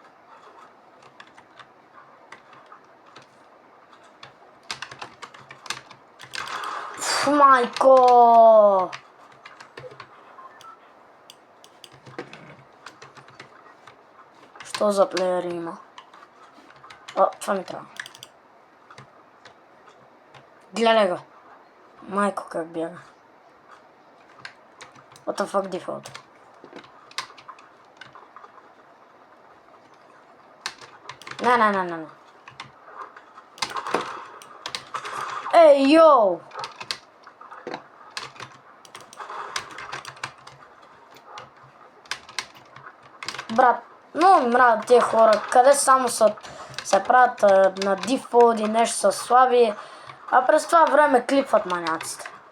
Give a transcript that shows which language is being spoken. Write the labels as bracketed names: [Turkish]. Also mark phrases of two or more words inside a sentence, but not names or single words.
[Bulgarian] Майко! Що за плеери има? Това ми трябва. Гледай го. Майко как бяга. [English] What the fuck default? [Bulgarian] Не. Ей, йоу! Брат, много мразя тия хора, къде само се правят на дефолт и нещо са слаби, а през това време клипват маняците.